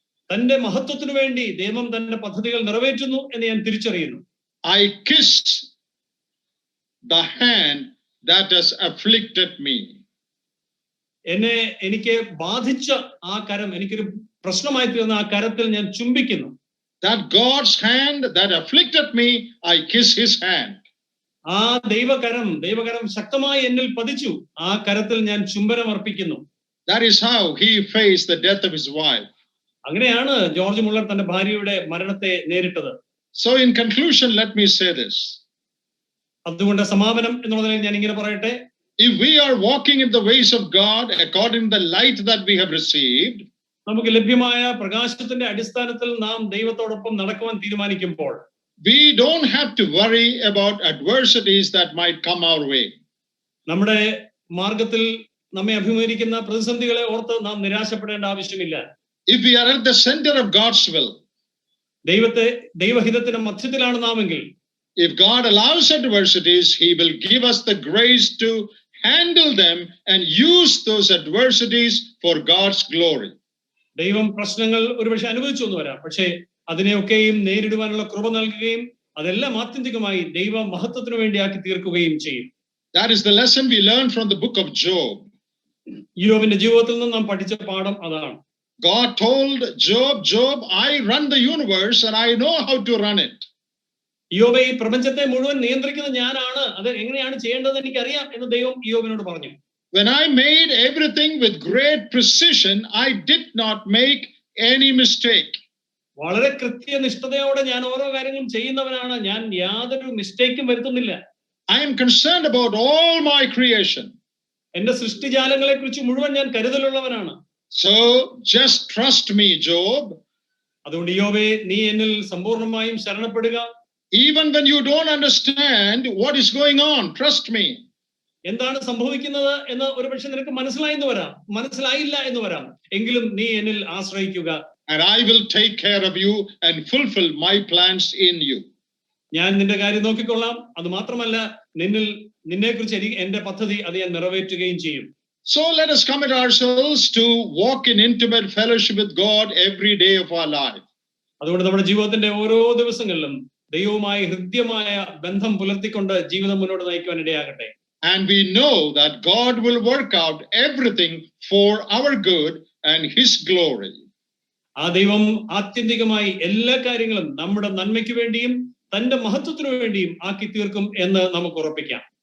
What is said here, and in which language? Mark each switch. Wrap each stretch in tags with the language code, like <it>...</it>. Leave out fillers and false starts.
<ml>തന്റെ മഹത്വത്തിനു വേണ്ടി ദൈവം തന്റെ പദ്ധതികൾ നിറവേറ്റുന്നു എന്ന് ഞാൻ തിരിച്ചറിയുന്നു.</ml> <en>I kiss the hand that has afflicted me.</en> <ml>എനിക്ക് ബാധിച്ച ആ കരം, എനിക്കൊരു പ്രശ്നമായി തീർന്ന ആ കരത്തിൽ ഞാൻ ചുംബിക്കുന്നു.</ml> <en>That God's hand that afflicted me, I kiss his hand.</en> <ml>ആ ദൈവകരം ശക്തമായി എന്നിൽ പതിച്ചു, ആ കരത്തിൽ ഞാൻ ചുംബനം അർപ്പിക്കുന്നു.</ml> <en>That is how he faced the death of his wife.</en> <ml>അങ്ങനെയാണ് ജോർജ് മുള്ളർ തന്റെ ഭാര്യയുടെ മരണത്തെ നേരിട്ടത്.</ml> <en>So in conclusion, let me say this.</en> <ml>അതുകൊണ്ട് സമാപനം എന്നുള്ള നിലയിൽ ഞാൻ ഇങ്ങനെ പറയട്ടെ:</ml> <en>If we are walking in the ways of God according to the light that we have received,</en> <ml>നമുക്ക് ലഭ്യമായ പ്രകാശത്തിന്റെ അടിസ്ഥാനത്തിൽ നാം ദൈവത്തോടൊപ്പം നടക്കുവാൻ തീരുമാനിക്കുമ്പോൾ,</ml> <en>we don't have to worry about adversities that might come our way.</en> <ml>നമ്മുടെ മാർഗത്തിൽ നമ്മെ അഭിമുഖീകരിക്കുന്ന പ്രതിസന്ധികളെ ഓർത്ത് നാം നിരാശപ്പെടേണ്ട ആവശ്യമില്ല.</ml> <en>If we are at the center of God's will,</en> <ml>ദൈവഹിതത്തിന്റെ മധ്യത്തിലാണ് നാമെങ്കിൽ,</ml> <en>if God allows adversities, he will give us the grace to handle them and use those adversities for God's glory.</en> <ml>ദൈവം പ്രശ്നങ്ങൾ ഒരുപക്ഷെ അനുഭവിച്ചു എന്ന് വരാം, പക്ഷേ അതിനെയൊക്കെയും നേരിടുവാനുള്ള കൃപ നൽകുകയും അതെല്ലാം ആത്യന്തികമായി ദൈവ മഹത്വത്തിനു വേണ്ടിയാക്കി തീർക്കുകയും ചെയ്യും.</ml> <en>That is the lesson we learned from the book of Job.</en> <ml>യോബിന്റെ ജീവിതത്തിൽ നിന്ന് നാം പഠിച്ച പാഠം അതാണ്.</ml> <en>God told Job, I run the universe and I know how to run it.</en> <ml>യോബേ, ഈ പ്രപഞ്ചത്തെ മുഴുവൻ നിയന്ത്രിക്കുന്നത് ഞാനാണ്, അത് എങ്ങനെയാണ് ചെയ്യേണ്ടത് എനിക്കറിയാം എന്ന് ദൈവം യോബിനോട് പറഞ്ഞു.</ml> <en>When I made everything with great precision, I did not make any mistake.</en> <ml>വളരെ കൃത്യനിഷ്ഠതയോടെ ഞാൻ ഓരോ കാര്യങ്ങളും ചെയ്യുന്നവനാണ്, ഞാൻ യാതൊരു മിസ്റ്റേക്കും വരുത്തുന്നില്ല.</ml> <en>I am concerned about all my creation.</en> <ml>എന്റെ സൃഷ്ടിജാലങ്ങളെ കുറിച്ച് മുഴുവൻ ഞാൻ കരുതലുള്ളവനാണ്.</ml> <en>So just trust me, Job.</en> <ml>അതുകൊണ്ട് യോബേ, നീ എന്നിൽ സമ്പൂർണ്ണമായും ശരണപ്പെടുക.</ml> <en>Even when you don't understand what is going on, trust me.</en> <ml>എന്താണ് സംഭവിക്കുന്നത് എന്ന് ഒരുപക്ഷെ നിനക്ക് മനസ്സിലായില്ല എന്ന് വരാം, എങ്കിലും നീ എന്നിൽ ആശ്രയിക്കുക.</ml> <en>And I will take care of you and fulfill my plans in you.</en> <ml>ഞാൻ നിന്റെ കാര്യം നോക്കിക്കൊള്ളാം, അത് മാത്രമല്ല നിന്നെക്കുറിച്ച് എന്റെ പദ്ധതി അത് ഞാൻ നിറവേറ്റുകയും ചെയ്യും.</ml> <en>So let us commit ourselves to walk in intimate fellowship with God every day of our life.</en> <ml>അതുകൊണ്ട് നമ്മുടെ ജീവിതത്തിന്റെ ഓരോ ദിവസങ്ങളിലും ദൈവവുമായി ഹൃദ്യമായ ബന്ധം പുലർത്തിക്കൊണ്ട് ജീവിതം മുന്നോട്ട് നയിക്കുവാൻ ഇടയാകട്ടെ.</ml> <en>And we know that God will work out everything for our good and his glory.</en> <ml>ആ ദൈവം ആത്യന്തികമായി എല്ലാ കാര്യങ്ങളും നമ്മുടെ നന്മയ്ക്ക് വേണ്ടിയും തന്റെ മഹത്വത്തിനു വേണ്ടിയും ആക്കി തീർക്കും എന്ന് നമുക്ക് ഉറപ്പിക്കാം.</ml>